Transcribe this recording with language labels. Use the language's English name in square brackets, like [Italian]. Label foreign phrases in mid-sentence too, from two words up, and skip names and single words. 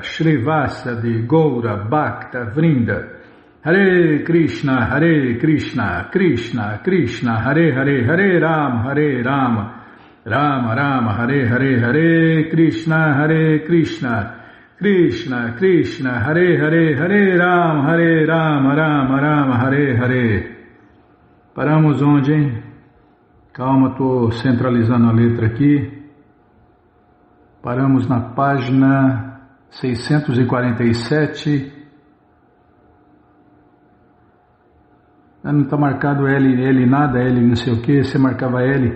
[Sanskrit] Shri Vasadi Goura Bhakta Vrinda Hare Krishna Krishna Krishna Hare Hare Hare Rama Rama Rama Hare Hare Hare Krishna Krishna Krishna Hare Hare Hare Rama Rama Rama Hare Hare. [Portuguese] Paramos onde, hein? Calma, estou centralizando a letra aqui. Paramos na página 647. Não está marcado L nada, L não sei o que, você marcava L.